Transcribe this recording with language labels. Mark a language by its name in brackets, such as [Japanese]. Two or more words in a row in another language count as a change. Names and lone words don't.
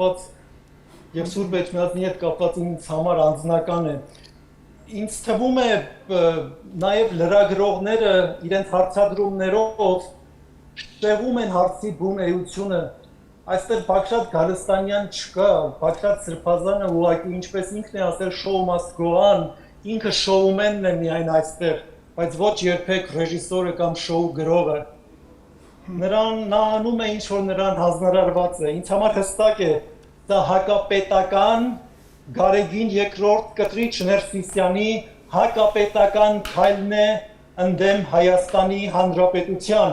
[Armenian] կապված եւ Սուրբ Էջմիածնի հետ կապված ինձ համար անձնական է։ ինձ թվում է նաև լրագրողները իրենց հարցադրումներով շեղում են հարցի բուն էությունը։ Այստեղ Բագրատ Գալստանյան չկա, Բագրատ Սրբազանը ուղղակի ինչպես ինքն է ասել [English] show must go on, [Armenian] ինքը շոումենն է միայն այստեղ, բայց ոչ երբեք ռեժիսորը կամ շոու գրողը։ Նա անում է ինչ որ նրան հանձնարարված է։ Ինձ համար հստակ է, դա հակապետական Գարեգին երկրորդ կտրիչ Ներսիսյանի հակապետական քայլն է ընդդեմ Հայաստանի Հանրապետության։